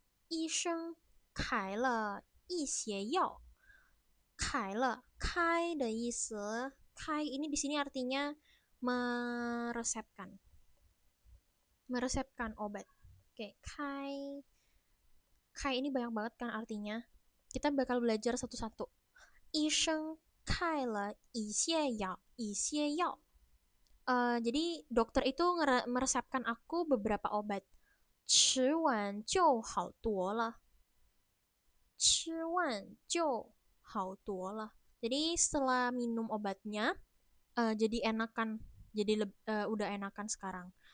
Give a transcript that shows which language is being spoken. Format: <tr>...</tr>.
<zh>医生开了一些药. 开了, kai 的意思.</zh> <id>Kai ini di sini artinya meresepkan. Meresepkan obat. Oke, kai. Kai ini banyak banget kan artinya. Kita bakal belajar satu-satu.</id> <zh>医生开了一些药, 一些药.</zh> <id>Jadi dokter itu meresepkan aku beberapa obat.</id> <zh>吃完就好多了. 吃完就好多了.</zh> <id>Jadi setelah minum obatnya, jadi enakan, jadi udah enakan sekarang.</id>